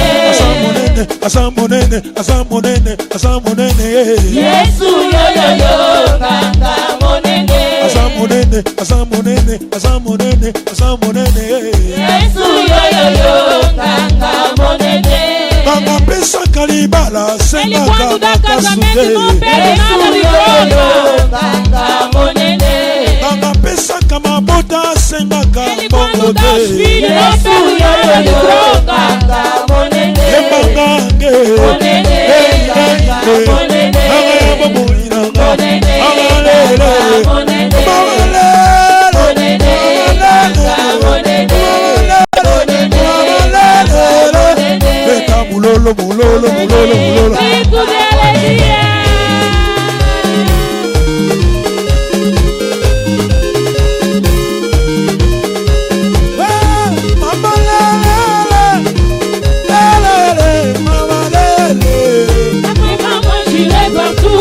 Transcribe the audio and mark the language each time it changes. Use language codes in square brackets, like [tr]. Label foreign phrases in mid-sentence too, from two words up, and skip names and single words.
[ln] Asa monene, asa monene, asa monene, asa monene. Yesu yoyo nganga monene. Asa monene, asa monene, asa monene, asa monene. Yesu yoyo nganga monene. Nganga pesa kalibala [pt] Ele [ln] senganga [pt] quando dá casamento não [ln] makasude. [pt] pede nada de troca. [ln] Nganga monene. Nganga pesa kamabota senganga [pt] Ele quando dá os [ln] mongote. [pt] filhos não [ln] Yesu [pt] pede nada de [ln] yoyo [pt] troca. [ln] nganga monene. Yebanga nge, Monene nganga monene. nganga yabamuinanga, Monene nganga nganga lele, monene. mama lele, Monene nganga monene. Monene nganga monene. beta mulolo, mulolo, mulolo, mulolo. [pt] Grito de alegria. [ln] Mama lele, lele, mama lele. [fr] Après maman, j'irai partout.